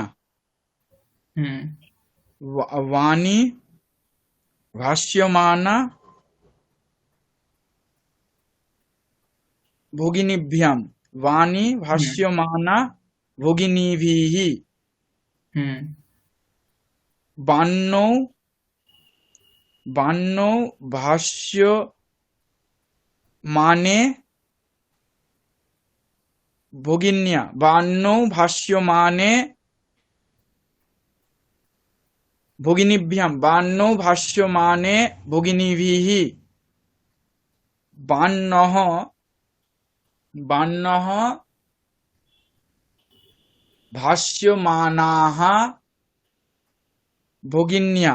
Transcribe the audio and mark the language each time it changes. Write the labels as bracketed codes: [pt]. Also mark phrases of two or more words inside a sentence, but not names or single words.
[sa] হুম বাণী ভাষ্যমানা ভগিনীভ্যাম, বাণী হুম ভাষ্যমানা ভগিনীভিः, হুম বাণ্যৌ বাণ্যৌ ভাষ্যমানে ভগিন্যা, বাণ্যৌ ভাষ্যমানে ভগিনীভ্যাম, বাণ্যৌ ভাষ্যমানে ভগিনীভিः, বাণ্যः বাণ্যः ভাষ্যমানাः ভগিন্যা,